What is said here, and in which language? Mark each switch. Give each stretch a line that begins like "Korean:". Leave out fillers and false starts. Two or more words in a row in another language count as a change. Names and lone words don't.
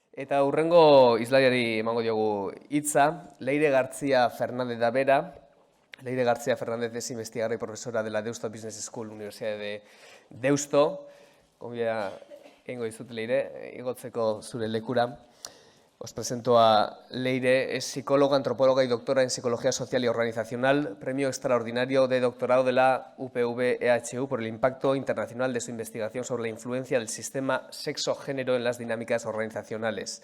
Basque: Eta hurrengo hizlariari emango diogu hitza, Leire García Fernández da bera.
Spanish: Leire García Fernández es investigadora y profesora de la Deusto Business School, Universidad de Deusto.
Basque: Gonbia egingo dizut, Leire, igotzeko zure lekura.
Spanish: Os presento a Leire, es psicóloga, antropóloga y doctora en Psicología Social y Organizacional, premio extraordinario de doctorado de la UPV-EHU por el impacto internacional de su investigación sobre la influencia del sistema sexo-género en las dinámicas organizacionales.